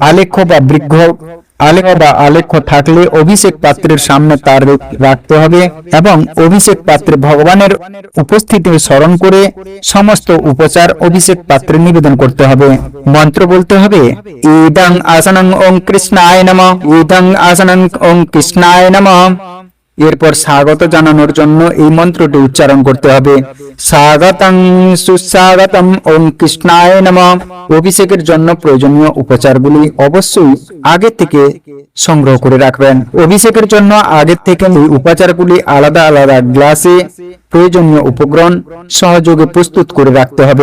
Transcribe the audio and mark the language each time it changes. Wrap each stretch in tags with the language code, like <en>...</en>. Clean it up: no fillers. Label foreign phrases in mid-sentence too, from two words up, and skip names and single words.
<bn>আলেখ্য থাকলে অভিষেক পাত্রের সামনে তার রাখতে হবে এবং অভিষেক পাত্রে ভগবানের উপস্থিতি স্মরণ করে সমস্ত উপচার অভিষেক পাত্রে নিবেদন করতে হবে। মন্ত্র বলতে হবে,</bn> <sa>ইদং আসনং ওম কৃষ্ণায় নমঃ, ইদং আসনং ওম কৃষ্ণায় নমঃ।</sa> <bn>এরপর স্বাগত জানানোর জন্য এই মন্ত্রটি উচ্চারণ করতে হবে,</bn> <sa>স্বাগতং সুস্বাগতম ওম কৃষ্ণায় নমঃ।</sa> <bn>অভিষেকের জন্য প্রয়োজনীয় উপচারগুলি অবশ্যই আগে থেকে সংগ্রহ করে রাখবেন। অভিষেকের জন্য আগের থেকে এই উপাচারগুলি আলাদা আলাদা গ্লাসে প্রয়োজনীয় উপকরণ সহযোগে প্রস্তুত করে রাখতে হবে।</bn>